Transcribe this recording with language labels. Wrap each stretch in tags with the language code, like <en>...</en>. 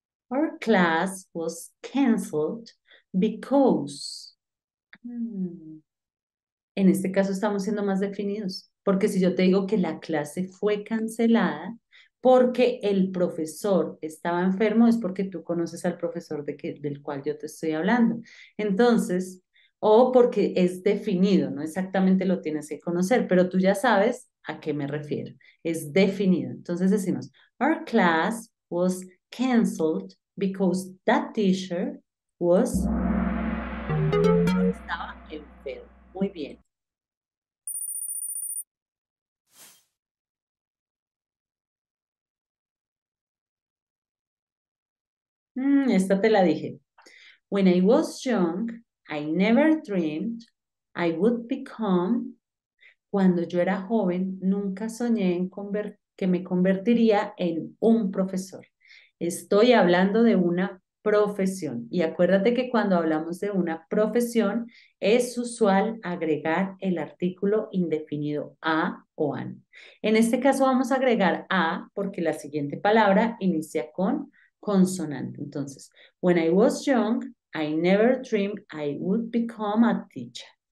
<en>Our class was canceled because. Hmm.</en> <es>En este caso estamos siendo más definidos, porque si yo te digo que la clase fue cancelada porque el profesor estaba enfermo, es porque tú conoces al profesor del cual yo te estoy hablando. Entonces, o porque es definido, no exactamente lo tienes que conocer, pero tú ya sabes a qué me refiero. Es definido. Entonces decimos,</es> <en>our class was canceled because that teacher</en> <es>estaba enfermo. Muy bien. Esta te la dije.</es> <en>When I was young, I never dreamed I would become.</en> <es>Cuando yo era joven, nunca soñé que me convertiría en un profesor. Estoy hablando de una profesión. Y acuérdate que cuando hablamos de una profesión, es usual agregar el artículo indefinido a o an. En este caso vamos a agregar a porque la siguiente palabra inicia con consonante. Entonces,</es> <en>when I was young, I never dreamed I would become a teacher.</en>